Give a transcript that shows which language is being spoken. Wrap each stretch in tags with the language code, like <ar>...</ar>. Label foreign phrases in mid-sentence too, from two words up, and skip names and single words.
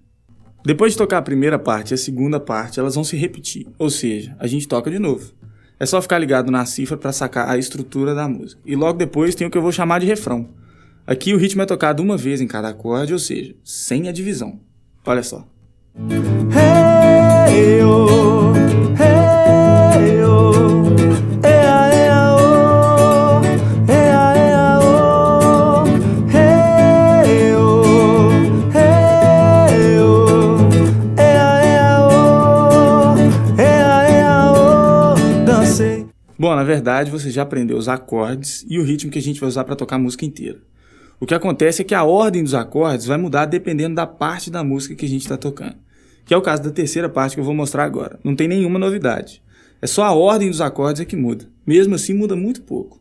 <pt>Depois de tocar a primeira parte e a segunda parte, elas vão se repetir, ou seja, a gente toca de novo. É só ficar ligado na cifra para sacar a estrutura da música. E logo depois tem o que eu vou chamar de refrão. Aqui o ritmo é tocado uma vez em cada acorde, ou seja, sem a divisão. Olha só. Hey, oh, hey, oh, ea, ea, oh, ea, ea, oh, hey, oh, hey, oh, ea, ea, oh, ea, ea, oh, dancei. Bom, na verdade você já aprendeu os acordes e o ritmo que a gente vai usar para tocar a música inteira. O que acontece é que a ordem dos acordes vai mudar dependendo da parte da música que a gente está tocando. Que é o caso da terceira parte que eu vou mostrar agora. Não tem nenhuma novidade. É só a ordem dos acordes é que muda. Mesmo assim, muda muito pouco.</pt>